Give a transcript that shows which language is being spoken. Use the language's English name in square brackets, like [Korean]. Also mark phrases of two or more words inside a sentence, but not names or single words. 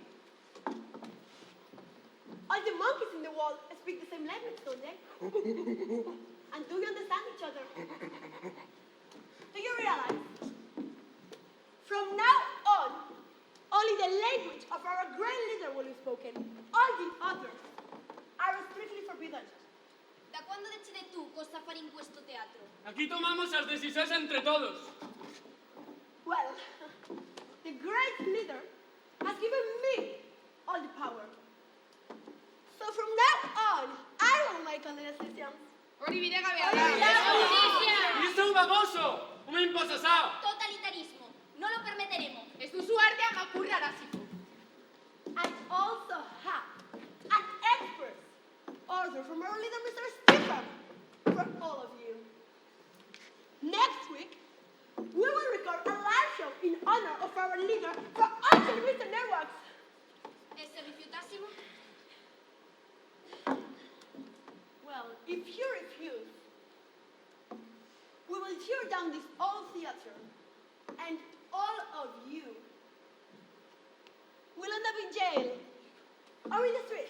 [English] All the monkeys in the world speak the same language, don't they? And do you understand each other? Do you realize? From now on, only the language of our great leader will be spoken. All the others are strictly forbidden. [Italian] Da quando decide tu cosa fare in questo teatro? [Spanish] Aquí tomamos las decisiones entre todos. [English] Well, the great leader has given me all the power. So from now on, I will make all the decisions. [Basque] Hori bidegabea da. [Spanish] ¡Es un baboso! ¡Un imposasao! Totalitarismo. No lo permitiremos. [Basque] Ez duzu artea makurraraziko. [English] I also have an expert order from our leader, Mr. Stefan, for all of you. Next week, we will record a live show in honor of our leader for all television networks. [Italian] E se rifiutassimo? [English] Well, if you refuse, we will tear down this old theater, and all of you will end up in jail or in the street.